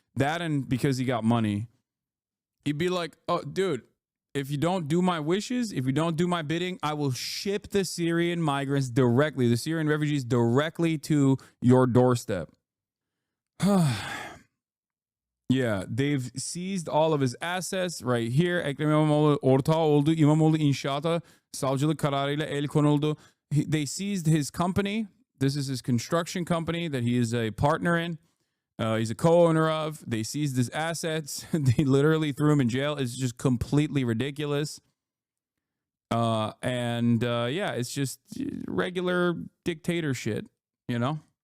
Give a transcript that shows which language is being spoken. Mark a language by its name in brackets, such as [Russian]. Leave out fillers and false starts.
[English] That and because he got money. He'd be like, oh, dude, if you don't do my wishes, if you don't do my bidding, I will ship the Syrian migrants directly, the Syrian refugees directly to your doorstep. Yeah, they've seized all of his assets right here. [Turkish] Ekrem İmamoğlu ortağı oldu. İmamoğlu inşaata savcılık kararıyla el konuldu. [English] They seized his company. This is his construction company that he is a partner in. He's a co-owner of. They seized his assets. They literally threw him in jail. It's just completely ridiculous. Yeah, it's just regular dictator shit, you know?